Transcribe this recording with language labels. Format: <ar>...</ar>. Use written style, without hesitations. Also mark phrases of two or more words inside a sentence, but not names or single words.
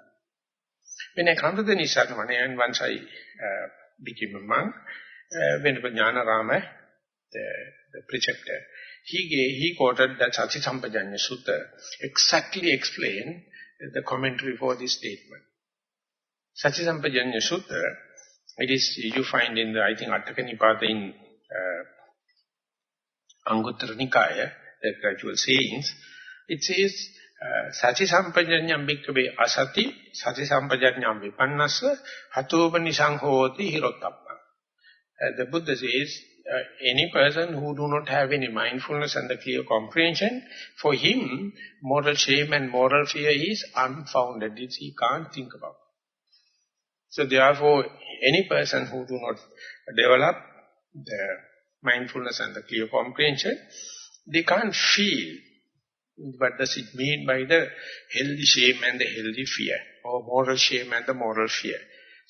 <en>When I come to the Nissarana, and once I became a monk, Venerable Jnanarama, the preceptor, he quoted the Sati Sampajanya Sutta, exactly explained the commentary for this statement. Sati Sampajanya Sutta, it is, you find in the, I think, Attaka Nipata in Anguttara Nikaya, the gradual sayings, it says,</en> <pi>Sati Sampajanyam bhikkhave asati, Sati Sampajanyam vipannasa, hatopanisang hoti hirottappa.</pi> <en>The Buddha says, any person who do not have any mindfulness and the clear comprehension, for him, moral shame and moral fear is unfounded. He can't think about it. So therefore, any person who do not develop the mindfulness and the clear comprehension, they can't feel what does it mean by the healthy shame and the healthy fear, or moral shame and the moral fear.</en>